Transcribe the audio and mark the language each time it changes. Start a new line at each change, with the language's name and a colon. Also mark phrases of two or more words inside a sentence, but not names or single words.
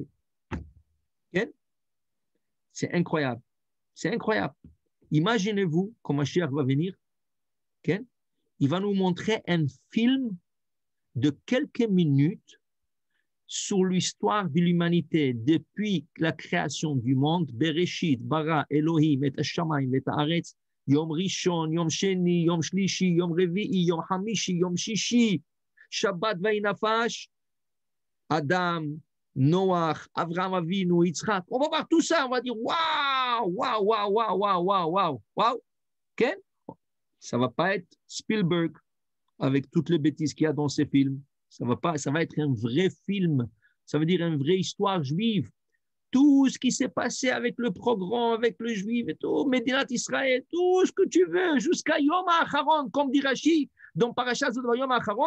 French: Okay? C'est incroyable. C'est incroyable. Imaginez-vous quand Mashiach va venir. Okay? Il va nous montrer un film de quelques minutes sur l'histoire de l'humanité depuis la création du monde.
Hebrew: בראשית ברא אלהים את השמים את הארץ יום ראשון יום שני יום שלישי יום רביעי יום חמישי יום שישי שבת וינפש אדם נח אברהם אבינו יצחק.
French: On va voir tout ça, on va dire waouh, waouh, waouh, waouh, waouh, waouh, waouh, waouh. Okay? Ça ne va pas être Spielberg avec toutes les bêtises qu'il y a dans ces films. Ça va être un vrai film. Ça veut dire une vraie histoire juive. Tout ce qui s'est passé avec le programme, avec le juif et tout,
Hebrew: מדינת ישראל,
French: tout ce que tu veux, jusqu'à
Hebrew: יום האחרון,
French: comme dit Rashi, dans Parashat
Hebrew: יום האחרון.